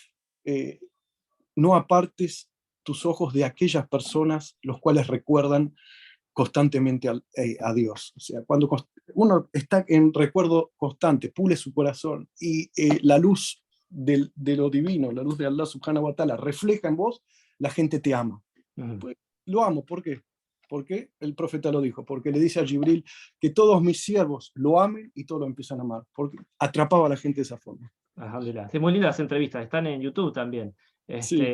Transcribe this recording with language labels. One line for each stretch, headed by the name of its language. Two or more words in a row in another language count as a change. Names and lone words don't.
Spanish: No apartes tus ojos de aquellas personas los cuales recuerdan constantemente a Dios. O sea, cuando uno está en recuerdo constante, pule su corazón y la luz de lo divino, la luz de Allah
Arabic: سبحانه وتعالى
Spanish: refleja en vos, la gente te ama. Pues, lo amo, ¿por qué? Porque el profeta lo dijo, porque le dice a Jibril que todos mis siervos lo amen y todos lo empiezan a amar, porque atrapaba a la gente de esa forma. Muy lindas las entrevistas, están en YouTube también. Sí.